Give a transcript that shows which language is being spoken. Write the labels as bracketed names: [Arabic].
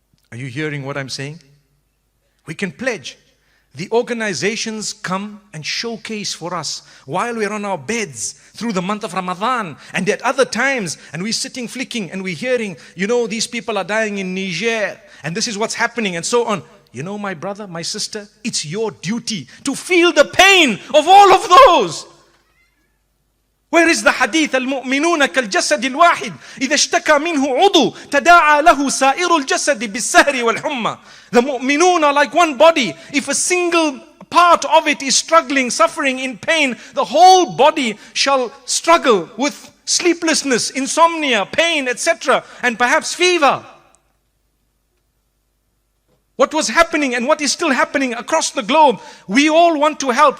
[English] Are you hearing what I'm saying? We can pledge. The organizations come and showcase for us while we're on our beds through the month of Ramadan and at other times, and we're sitting flicking and we're hearing, these people are dying in Niger and this is what's happening and so on. My brother, my sister, it's your duty to feel the pain of all of those. Where is the hadith? [Arabic] المؤمنون كالجسد الواحد إذا اشتكى منه عضو تداعى له سائر الجسد بالسهر والحمى. [English] The mu'minun are like one body. If a single part of it is struggling, suffering, in pain, the whole body shall struggle with sleeplessness, insomnia, pain, etc. and perhaps fever. What was happening and what is still happening across the globe, we all want to help.